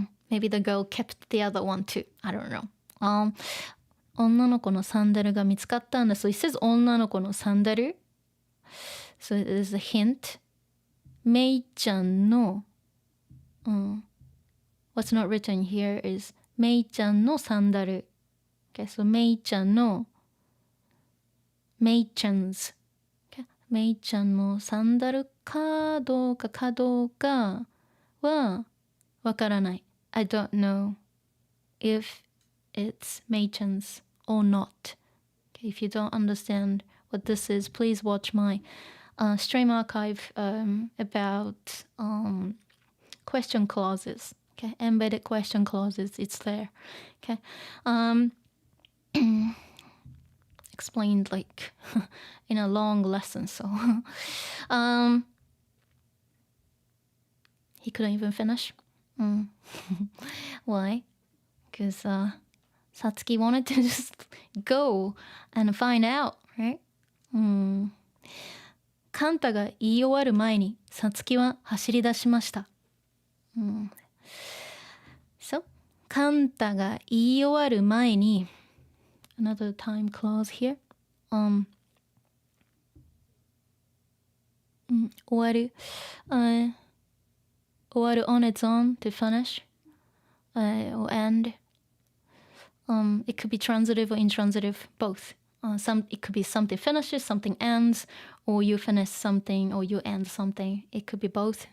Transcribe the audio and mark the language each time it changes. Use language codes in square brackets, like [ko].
[en] Maybe the girl kept the other one too. I don't know. [ja] 女の子のサンダルが見つかったんだ。 [en] So it says [ja] 女の子のサンダル. [en] So there's a hint. メイちゃんの、What's not written here is メイちゃんのサンダル. Okay, so メイちゃんのメイちゃん 's. Okay? [ja] メイちゃんのサンダルかどうかはわからない。 [en] I don't know if it's メイちゃん 's or not. Okay, if you don't understand what this is, please watch my stream archive about question clauses. Okay, embedded question clauses. It's there. Okay, explained like in a long lesson. So he couldn't even finish. Why? Because Satsuki wanted to just go and find out, right? [ja] カンタが言い終わる前にサツキは走り出しました。 [en] So, [ja] カンタが言い終わる前に [en] another time clause here. 終わる on its own to finish or end. It could be transitive or intransitive, both. It could be something finishes, something ends, or you finish something, or you end something. It could be both.